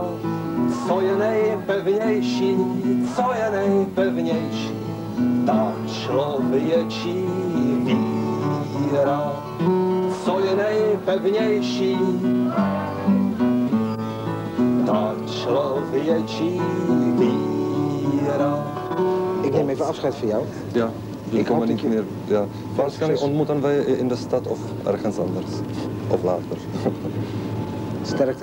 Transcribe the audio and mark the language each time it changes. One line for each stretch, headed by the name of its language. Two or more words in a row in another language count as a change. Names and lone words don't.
Czech: Co je nejpevnější, co je nejpevnější, ta člověčí víra. Co je nejpevnější, větší víra.
Dutch: Ik neem even afscheid van jou.
German: Ja, wir
Dutch: Ik
German: kommen
Dutch: hoop
German: nicht
Dutch: dat je-
German: mehr. Ja.
Dutch: Wahrscheinlich ontmoeten wij in de stad of ergens anders. Of later. Sterkte.